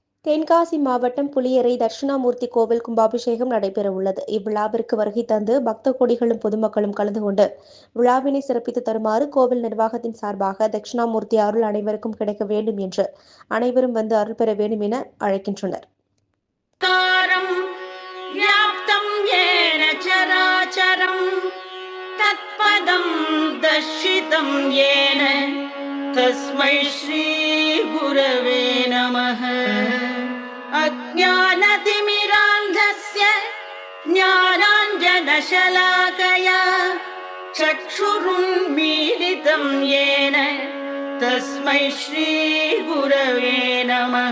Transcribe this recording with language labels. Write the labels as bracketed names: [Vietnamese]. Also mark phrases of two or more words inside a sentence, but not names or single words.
[Tamil] தென்காசி மாவட்டம் புளியரை தட்சிணாமூர்த்தி கோவில் கும்பாபிஷேகம் நடைபெற உள்ளது. இவ்விழாவிற்கு வருகை தந்து பக்த கோடிகளும் பொதுமக்களும் கலந்து கொண்டு விழாவினை சிறப்பித்து தருமாறு கோவில் நிர்வாகத்தின் சார்பாக தட்சிணாமூர்த்தி அருள் அனைவருக்கும் கிடைக்க வேண்டும் என்று அனைவரும் வந்து அருள் பெற வேண்டும் என அழைக்கின்றனர். [Sanskrit] तस्मै श्री गुरवे नमः। अज्ञानतिमिरान्धस्य ज्ञानाञ्जनशलाकया चक्षुरुन्मीलितं येन तस्मै श्री गुरवे नमः।